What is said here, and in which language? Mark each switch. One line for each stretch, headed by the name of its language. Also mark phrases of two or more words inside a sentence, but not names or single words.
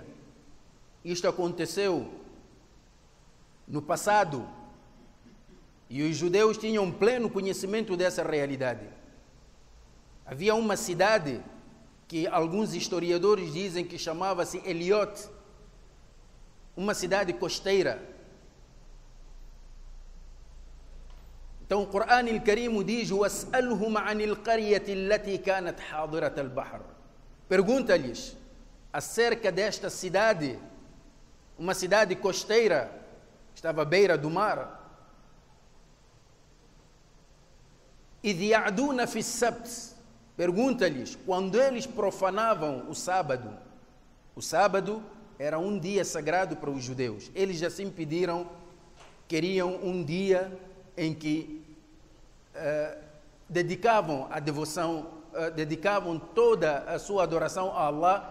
Portuguese: Isto aconteceu no passado e os judeus tinham pleno conhecimento dessa realidade. Havia uma cidade que alguns historiadores dizem que chamava-se Eliot, uma cidade costeira. Então o Corão Al-Karim diz:
Arabic: وَاسْأَلْهُمْ عَنِ الْقَرْيَةِ الَّتِي كَانَتْ حَاضِرَةَ الْبَحْرِ.
Portuguese: Pergunta-lhes acerca desta cidade, uma cidade costeira, estava à beira do mar.
Arabic: إِذْ يَعْدُونَ فِي السَّبْتِ.
Portuguese: Pergunta-lhes quando eles profanavam o sábado. O sábado era um dia sagrado para os judeus. Eles assim pediram, queriam um dia em que dedicavam a devoção, dedicavam toda a sua adoração a Allah.